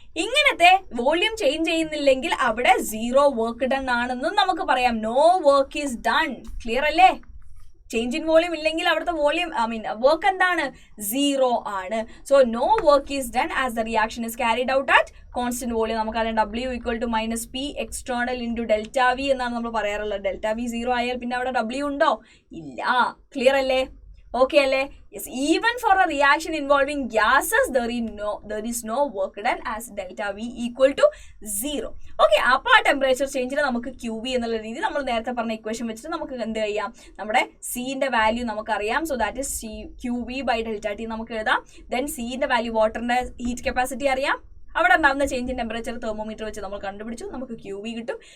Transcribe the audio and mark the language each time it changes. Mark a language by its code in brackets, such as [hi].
[ml] ഇങ്ങനത്തെ volume change ചെയ്യുന്നില്ലെങ്കിൽ അവിടെ സീറോ വർക്ക് ഡൺ ആണെന്നും നമുക്ക് പറയാം. [en] No work is done. [ml] Clear അല്ലേ? ചേഞ്ച് ഇൻ വോളിയം ഇല്ലെങ്കിൽ അവിടുത്തെ വോളിയം വർക്ക് എന്താണ്? സീറോ ആണ്. [en] So no work is done as the reaction is carried out at constant volume. [ml] നമുക്കറിയാം W = -P external into delta V എന്നാണ് നമ്മൾ പറയാറുള്ളത്. Delta V 0 ആയാൽ പിന്നെ അവിടെ W ഉണ്ടോ? ഇല്ല. ക്ലിയർ അല്ലേ? ഓക്കെ അല്ലേ? Yes. [en] Even for a reaction involving gases there is no work done as delta V = 0. Okay. [ml] അപ്പോൾ ആ ടെമ്പറേച്ചർ ചേഞ്ചിന് നമുക്ക് QV എന്നുള്ള രീതി നമ്മൾ നേരത്തെ പറഞ്ഞ ഇക്വേഷൻ വെച്ചിട്ട് നമുക്ക് എന്ത് ചെയ്യാം? നമ്മുടെ സിന്റെ വാല്യൂ നമുക്കറിയാം. [en] so that is QV/ΔT [ml] നമുക്ക് എഴുതാം. ദെൻ സിന്റെ വാല്യൂ, വാട്ടറിന്റെ ഹീറ്റ് കപ്പാസിറ്റി അറിയാം. അവിടെ ഉണ്ടാകുന്ന ചേഞ്ച് ഇൻ ടെമ്പറേച്ചർ തെർമോമീറ്റർ വെച്ച് നമ്മൾ കണ്ടുപിടിച്ചു. നമുക്ക് QV കിട്ടും.